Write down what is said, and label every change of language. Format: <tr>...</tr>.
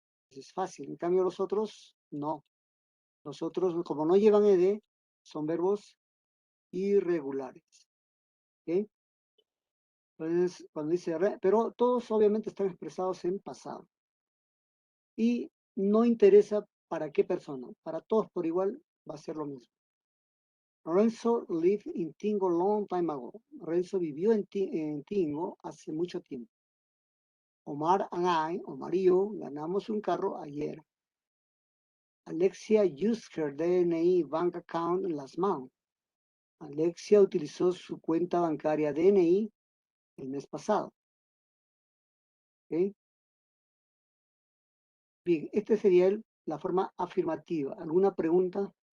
<es>Es fácil. En cambio los otros, no. Los otros, como no llevan ed, son verbos irregulares. ¿Ok? Entonces, cuando dice pero todos obviamente están expresados en pasado. Y no interesa para qué persona. Para todos por igual va a ser lo mismo.</es> <en>Renzo lived in Tingo long time ago.</en> <es>Renzo vivió en Tingo hace mucho tiempo.</es> <en>Omar and I,</en> <es>Omar y yo, ganamos un carro ayer.</es> <en>Alexia used her DNI bank account last month.</en> <es>Alexia utilizó su cuenta bancaria DNI el mes pasado. ¿Okay? Bien, esta sería la forma afirmativa. ¿Alguna pregunta?</es>